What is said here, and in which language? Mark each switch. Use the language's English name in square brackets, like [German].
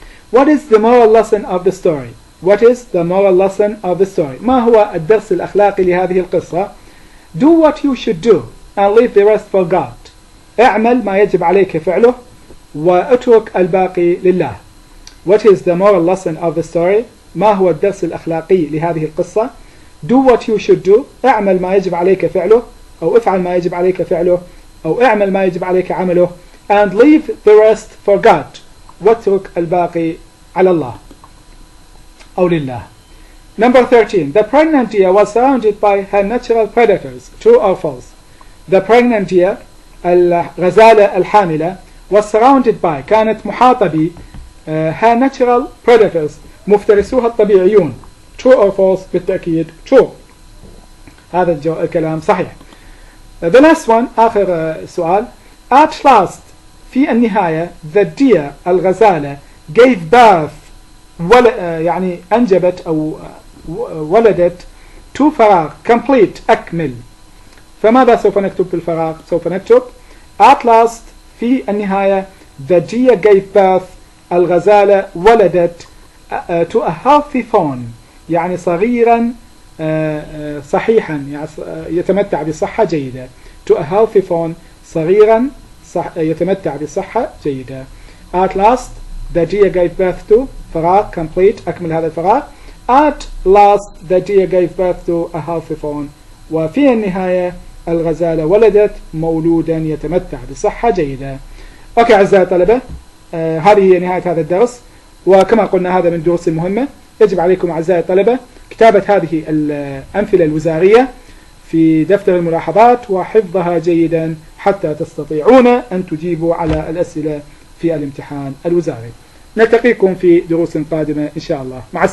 [English] What is the moral lesson of the story? What is the moral lesson of the story? [Arabic] ما هو الدرس الأخلاقي لهذه القصة؟ [English] Do what you should do and leave the rest for God. [Arabic] اعمل ما يجب عليك فعله واترك الباقي لله. [English] What is the moral lesson of the story? [Arabic] ما هو الدرس الأخلاقي لهذه القصة؟ [English] Do what you should do. [Arabic] اعمل ما يجب عليك فعله، أو افعل ما يجب عليك فعله، أو اعمل ما يجب عليك عمله. [English] And leave the rest for God. [Arabic] واترك الباقي على الله أو لله. [English] Number 13. The pregnant deer was surrounded by her natural predators. True or false? The pregnant deer, [Arabic] الغزالة الحاملة, [English] was surrounded by, [Arabic] كانت محاطة ب [English] her natural predators, [Arabic] مفترسوها الطبيعيون. [English] True or false؟ بالتأكيد true. [Arabic] هذا الكلام صحيح. [English] The last one, [Arabic] آخر سؤال. [English] At last, [Arabic] في النهاية, [English] the deer, [Arabic] الغزالة, [English] gave birth, [Arabic] يعني أنجبت أو ولدت to فراغ complete أكمل. فماذا سوف نكتب في الفراغ؟ سوف نكتب [English] at last [Arabic] في النهاية [English] the deer gave birth, [Arabic] الغزالة ولدت [English] to a healthy fawn, [Arabic] يعني صغيرا صحيحا، يعني يتمتع بصحة جيدة. [English] to a healthy fawn [Arabic] صغيرا يتمتع بصحة جيدة. [English] at last the deer gave birth to [Arabic] فراغ complete أكمل هذا الفراغ. [English] at last the deer gave birth to a healthy fawn. [Arabic] وفي النهاية الغزالة ولدت مولودا يتمتع بصحة جيدة. أوكي أعزائي الطلبة، هذه هي نهاية هذا الدرس، وكما قلنا هذا من الدروس المهمة. يجب عليكم أعزائي الطلبة كتابة هذه الأمثلة الوزارية في دفتر الملاحظات وحفظها جيدا حتى تستطيعون أن تجيبوا على الأسئلة في الامتحان الوزاري. نلتقيكم في دروس قادمة إن شاء الله. مع السلامة.